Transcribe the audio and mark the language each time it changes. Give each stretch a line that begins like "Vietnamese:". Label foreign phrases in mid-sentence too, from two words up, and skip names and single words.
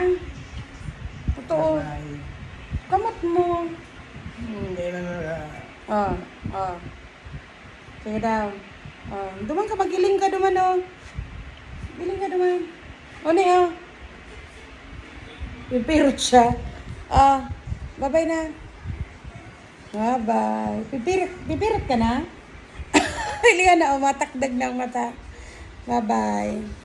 Filipino: Totoo. Ay,
Bikol: Kamot mo.
Filipino: hindi na
Bikol: Oh. Sige daw. Duman ka, magiling ka duman, oh. Giling ka duman. O, ni, oh. Pipirot siya. Bye-bye na. Bye-bye. Pipirot ka na? Pili ka na, matakdag ng mata. Bye-bye.